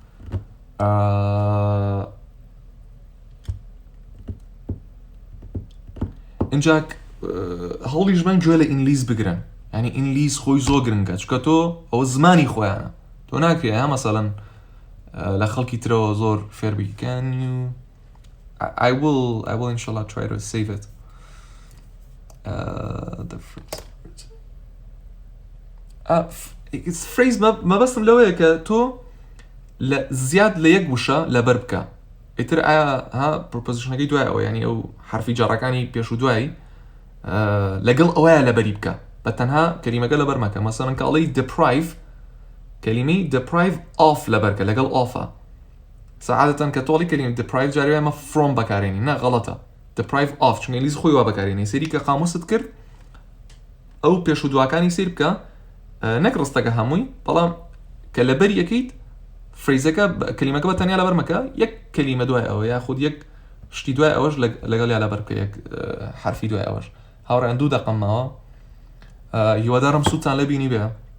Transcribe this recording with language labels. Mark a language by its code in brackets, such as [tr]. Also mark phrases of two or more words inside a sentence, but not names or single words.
[ckb] اینجا هەوڵیش بن گوێ لە ئینگلیز بگرن یعنی ئینگلیز خۆی زۆر گرنگە چکە تۆ ئەوە زمانی خۆیانە تۆ ناکرێ ها مەسەڵەن لە خەڵکی ترەوە زۆر فێر بی [en] can you I will inshallah try to save it the phrase [ckb] ما بەستم لەوەیە کە تۆ زیاد لە یەک وشە لەبەر بکە ئیتر ئایا ها پرۆپۆزیشنەکەی دوای ئەوە ینی ئەو حرفی جاڕەکانی پێش و دوایی لەگەڵ ئەوەیە لەبەری بکە بە تەنها کەلیمەکە لەبەر مەکە مەسەڵەن کە ئەڵێی deprive کەلیمەی [en] deprive of [ckb] لەبەرکە لەگەڵ ofە سەعادەتەن کە تۆڵی کەلیمە deprive جارێ ئەمە from بەکارێنی نا غەڵەتە [en] deprive of [ckb] چونکە ئینگلیز خۆی وا بەکارێنی سەری کە قاموست کرد ئەو پێش و دووەکانی سیر بکە نەک ڕستەکە هەمووی بەڵام کە لەبەر یەکەیت فریزەکە کەلیمەکە بە تەنیا لەبەر مەکە یەک کەلیمە دوای ئەوە یاخود یەک شتی دوای ئەوەش لەگەڵ یا لەبەر بکە یەک حرفی دوای ئەوەش هاوڕێیان دوو دەقەمەوە هیوادارم سوودتان لە بینی بێ